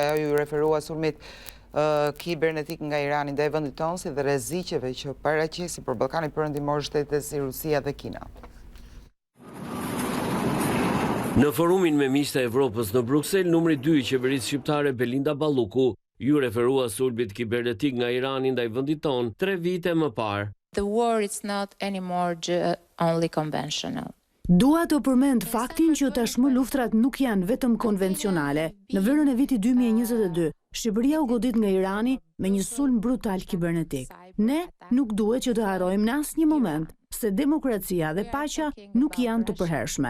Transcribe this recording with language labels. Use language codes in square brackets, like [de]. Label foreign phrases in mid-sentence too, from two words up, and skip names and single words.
[sq] Ajo ju referua sulmit kibernetik nga Irani ndaj vendit tonë si dhe rreziqeve që paraqesin për Ballkanin Perëndimor shtete si Rusia dhe Kina. Në forumin me miqtë e Evropës në Bruksel, numri 2 i qeverisë shqiptare Belinda Balluku ju referua sulmit kibernetik nga Irani ndaj vendit tonë 3 vite më parë. [en] The war is not anymore only conventional. [sq] Dua të përmend faktin që tashmë luftrat nuk janë vetëm konvencionale. Në verën e vitit 2022, Shqipëria u godit nga Irani me një sulm brutal kibernetik. Ne nuk duhet që të harrojmë në asnjë moment se demokracia dhe paqja nuk janë të përhershme.